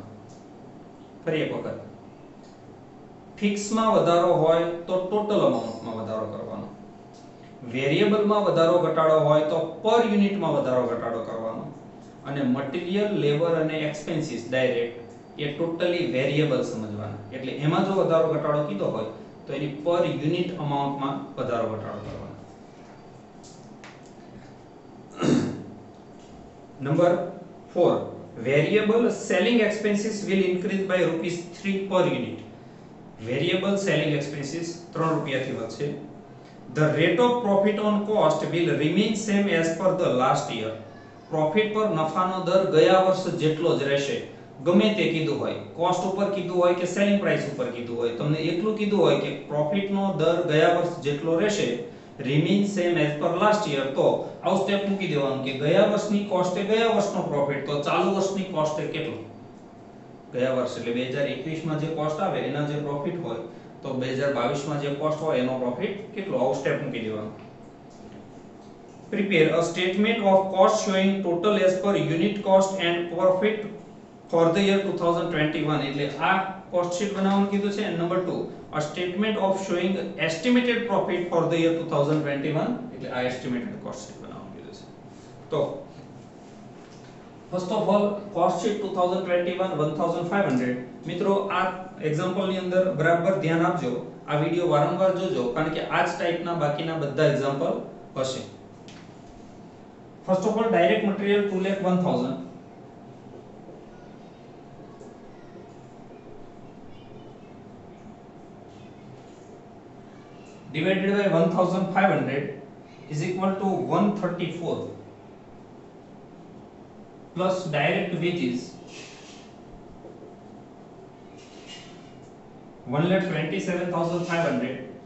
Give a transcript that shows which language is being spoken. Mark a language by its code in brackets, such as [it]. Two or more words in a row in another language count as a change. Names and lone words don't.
[gu] ફરી એક વખત, ફિક્સમાં વધારો હોય તો ટોટલ અમાઉન્ટમાં વધારો કરવાનો, વેરિયેબલમાં વધારો ઘટાડો હોય તો પર યુનિટમાં વધારો ઘટાડો કરવાનો, અને [en] material, labour [gu] અને [en] expenses direct [gu] એ [en] totally variable [gu] સમજવાના, એટલે એમાં જો વધારો ઘટાડો કીધો હોય તો એની પર યુનિટ અમાઉન્ટમાં વધારો ઘટાડો કરવાનો। [en] નંબર 4, variable selling expenses will increase by ₹3 per unit, variable selling expenses [gu] 3 રૂપિયાથી વધશે। [en] The rate of profit on cost will remain same as per the last year, [gu] પ્રોફિટ પર નફાનો દર ગયા વર્ષ જેટલો જ રહેશે, ગમે તે કીધું હોય, કોસ્ટ ઉપર કીધું હોય કે [en] selling price [gu] ઉપર કીધું હોય, તમને એટલું કીધું હોય કે પ્રોફિટનો દર ગયા વર્ષ જેટલો રહેશે, [en] remain same as per last year, [gu] તો આવું સ્ટેપ મૂકી દેવાનું કે ગયા વર્ષની કોસ્ટ એ ગયા વર્ષનો પ્રોફિટ, તો ચાલુ વર્ષની કોસ્ટ એ કેટલો, ગયા વર્ષ એટલે 2021 માં જે કોસ્ટ આવે એના જે પ્રોફિટ હોય તો 2022 માં જે કોસ્ટ હોય એનો પ્રોફિટ કેટલો, આવું સ્ટેપ મૂકી દેવાનું। [en] prepare a statement of cost showing total as per unit cost and profit for the year 2021, [gu] એટલે આ [en] cost sheet [gu] બનાવવાનું કીધું છે। નંબર 2, [en] a statement of showing estimated profit for the year 2021, [gu] એટલે આ [en] estimated cost sheet [gu] બનાવવાનું કીધું છે। તો [en] first of all cost sheet [gu] 2021 1500, મિત્રો આ એક્ઝામ્પલ ની અંદર બરાબર ધ્યાન આપજો, આ વિડિયો વારંવાર જોજો કારણ કે આ જ ટાઈપના બાકીના બધા એક્ઝામ્પલ હશે। [en] first of all direct material 2,01,000, divided by 1500 is equal to 134, plus direct wages 1,27,500,